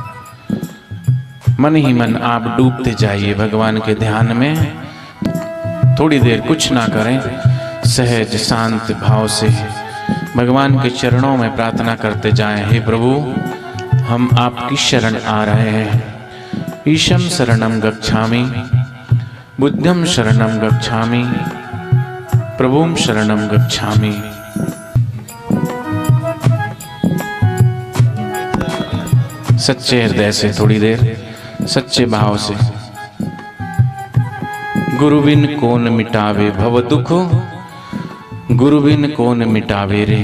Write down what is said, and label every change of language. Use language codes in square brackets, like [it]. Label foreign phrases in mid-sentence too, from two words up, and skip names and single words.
[hi] मन ही मन आप डूबते जाइए भगवान के ध्यान में। थोड़ी देर कुछ ना करें, सहज शांत भाव से भगवान के चरणों में प्रार्थना करते जाएं। हे प्रभु, हम आपकी शरण आ रहे हैं। [pi] ईशम शरणम गच्छामि, बुद्धम शरणम गच्छामि, प्रभुम शरणम गच्छामि। [hi] सच्चे हृदय से थोड़ी देर सच्चे भाव से। गुरु बिन कौन मिटावे भव दुख, गुरु बिन कौन मिटावे रे।